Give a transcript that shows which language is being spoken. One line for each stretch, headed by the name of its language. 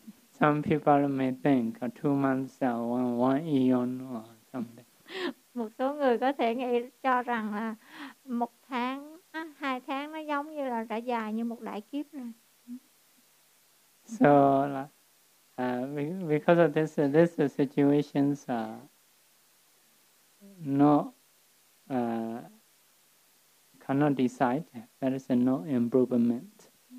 English: Some people may think 2 months are one eon or something.
Vietnamese: Một số người có thể nghĩ cho rằng là 1 tháng, 2 tháng nó giống như là đã dài như 1 đại kiếp rồi.
English: So, because of this, this situations are not, cannot decide, there is no improvement.